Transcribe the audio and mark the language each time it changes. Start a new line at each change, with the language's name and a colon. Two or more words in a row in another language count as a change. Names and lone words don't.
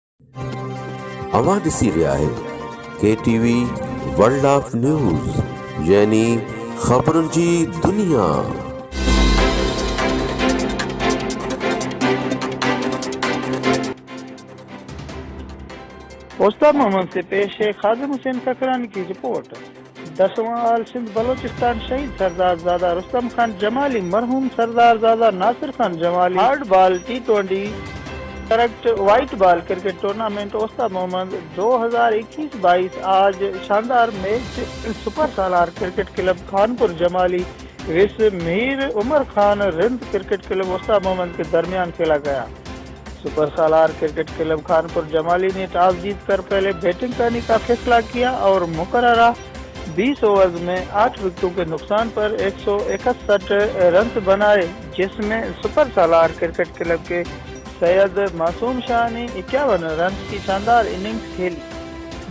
Sindhi: اواں ॾिसी रहिया आहियो KTV वर्ल्ड ऑफ न्यूज़ यानी ख़बरुनि जी दुनिया।
Urdu: استاد محمد سے پیش ہے خادم حسین ککرانی کی رپورٹ. 10واں آل سندھ بلوچستان شہید سردار زادہ رستم خان جمالی مرحوم سردار زادہ ناصر خان جمالی ہارڈ بال T20 کریکٹ وائٹ بال کرکٹ ٹورنامنٹ استاد محمد 2021-22 آج شاندار میچ سپر سالار کرکٹ کلب خانپور جمالی وس میر عمر خان رند کرکٹ کلب استاد محمد کے درمیان کھیلا گیا. سپر سالار کرکٹ کلب خانپور جمالی نے ٹاس جیت کر پہلے بیٹنگ کرنے کا فیصلہ کیا اور مقررہ 20 اوورز میں 8 وکٹوں کے نقصان پر 161 رن بنائے، جس میں سپر سالار کرکٹ کلب کے سید معصوم شاہ نے 51 رن کی شاندار اننگز کھیلی.